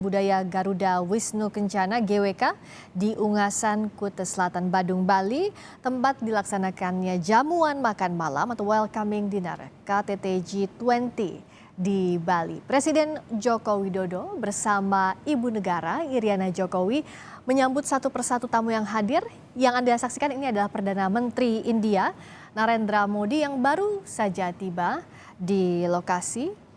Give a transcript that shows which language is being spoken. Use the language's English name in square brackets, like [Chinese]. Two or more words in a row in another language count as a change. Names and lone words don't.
[Indonesian] Budaya Garuda Wisnu Kencana (GWK) di Ungasan, Kuta Selatan, Badung, Bali, tempat dilaksanakannya jamuan makan malam atau [English] welcoming dinner [Indonesian] KTT G20 di Bali. Presiden Joko Widodo bersama Ibu Negara Iriana Jokowi menyambut satu persatu tamu yang hadir. Yang Anda saksikan ini adalah Perdana Menteri India Narendra Modi yang baru saja tiba di lokasi.